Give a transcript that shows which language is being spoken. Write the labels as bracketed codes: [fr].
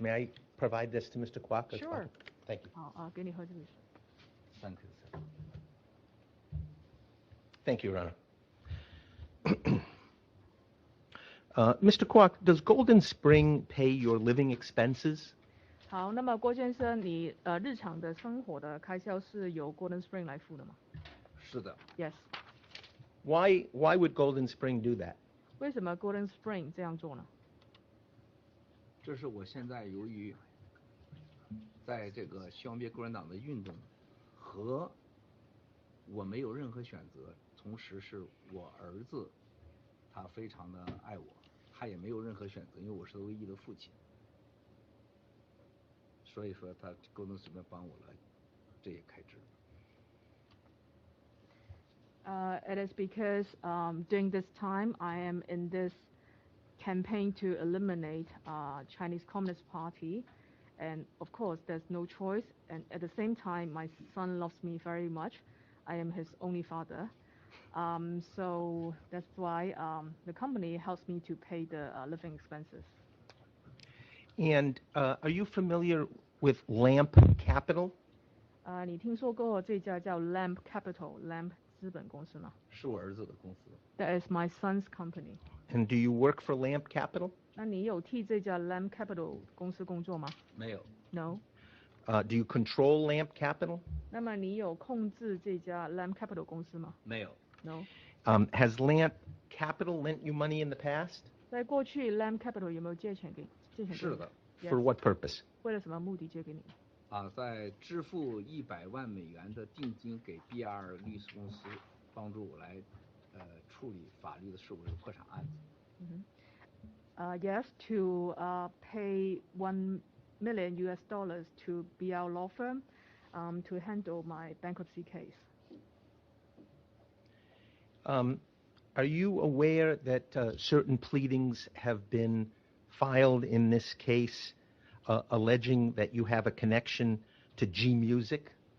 [en] May I provide this to Mr. Kwok? Sure. Thank you. [zh] 好，给你喝这个水。 [en] Thank you, sir. Thank you, Your Honor. Mr. Kwok, does Golden Spring pay your living expenses? [zh] 好，那么郭先生，你日常的生活的开销是由 Golden Spring 来付的吗？是的。 [en] Yes. Why would Golden Spring do that? [zh] 为什么 Golden Spring 这样做呢？这是我现在由于在这个消灭共产党的运动和我没有任何选择，同时是我儿子，他非常的爱我，他也没有任何选择，因为我是唯一的父亲，所以说他Golden Spring帮我了这些开支。 [en] It is because during this time I am in this campaign to eliminate Chinese Communist Party, and of course there's no choice. And at the same time, my son loves me very much. I am his only father, so that's why the company helps me to pay the living expenses. And are you familiar with Lamp Capital? [zh] 你听说过这家叫 Lamp Capital Lamp 资本公司吗？是我儿子的公司。 [en] That is my son's company. And do you work for Lamp Capital? [zh] 那你有替这家 Lamp Capital 公司工作吗？没有。 [en] No. Do you control Lamp Capital? [zh] 那么你有控制这家 Lamp Capital 公司吗？没有。 [en] No. Has Lamp Capital lent you money in the past? [zh] 在过去 Lamp Capital 有没有借钱给你？是的。 [en] Yes. For what purpose? [zh] 为了什么目的借给你？在支付100万美元的定金给 BR 律师公司，帮助我来处理法律的事务，破产案子。 [en] Yes, to pay $1 million to BR law firm to handle my bankruptcy case. Are you aware that certain pleadings have been filed in this case alleging that you have a connection to G Music?